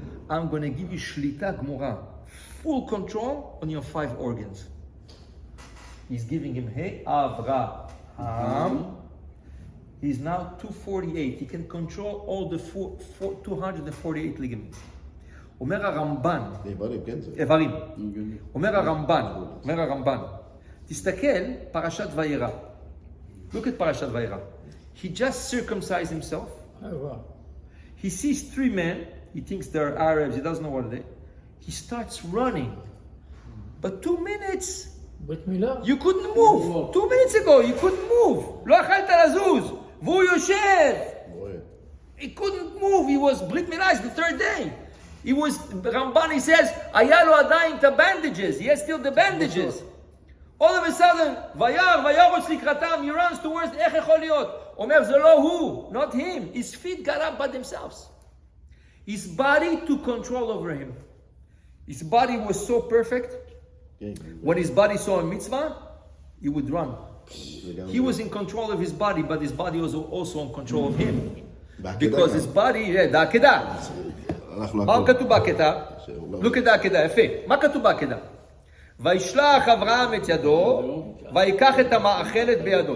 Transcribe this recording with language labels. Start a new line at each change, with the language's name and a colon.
English: I'm going to give you
Hebrew: שליטה גמורה.
English: Full control on your 5 organs. He's giving him, hey, Avraham. He's now 248. He can control all the 248 ligaments.
Hebrew: אומר הרמב"ן, איברים, כן זה. איברים. אומר הרמב"ן, תסתכל, פרשת וירא.
English: Look at פרשת וירא. He just circumcised himself. He sees 3 men. He thinks they're Arabs. He doesn't know what they are. He starts running. But 2 minutes,
Hebrew: ברית מילה.
English: you couldn't move. 2 minutes ago, you couldn't move.
Hebrew: לא יכלת לזוז. והוא יושב.
English: He couldn't move. He was ברית מילה. It's the 3rd day. He was, Ramban, he says,
Hebrew: היה לו עדיין את
English: bandages. He has still the bandages. All of a sudden,
Hebrew: וירוץ לקראתם,
English: he runs towards,
Hebrew: איך יכול להיות? אומר, זה לא הוא,
English: not him. His feet got up by themselves. His body took control over him. His body was so perfect. When his body saw a mitzvah, he would run. He was in control of his body, but his body was also in control of him. Because his body, בעקדה.
Hebrew: מה כתוב בעקדה?
English: Look at העקדה, יפה.
Hebrew: מה כתוב בעקדה? וישלח אברהם את ידו, ויקח את המאכלת בידו.